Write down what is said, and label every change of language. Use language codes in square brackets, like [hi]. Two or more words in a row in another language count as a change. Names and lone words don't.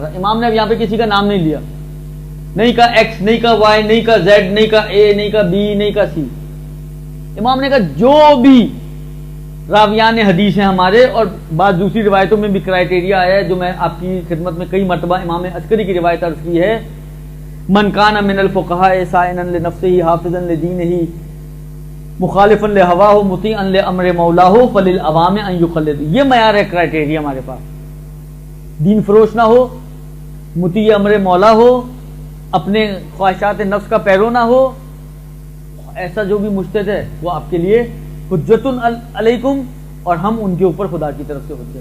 [ur] امام نے اب یہاں پہ کسی کا نام نہیں لیا، نہیں کا ایکس، نہیں کا وائی، نہیں کا زیڈ، نہیں کا اے، نہیں کا بی، نہیں کا سی. امام نے کہا جو بھی راویان حدیث ہیں ہمارے، اور بعض دوسری روایتوں میں بھی کرائیٹیریا آیا ہے جو میں آپ کی خدمت میں کئی مرتبہ امام عسکری کی روایت عرض کی ہے، [ar] من کان من الفقہاء سائنا لنفسہ حافظا لدینہ مخالفا لہواہ مطیعا لامر مولاہ فللعوام ان یخلد. [ur] یہ معیار ہے، کرائیٹیریا ہمارے پاس. دین فروش نہ ہو، مطیع امر مولا ہو، اپنے خواہشات نفس کا پیرو نہ ہو. ایسا جو بھی مجتہد ہے وہ آپ کے لیے [ar] حجت علیکم، [ur] اور ہم ان کے اوپر خدا کی طرف سے حجت.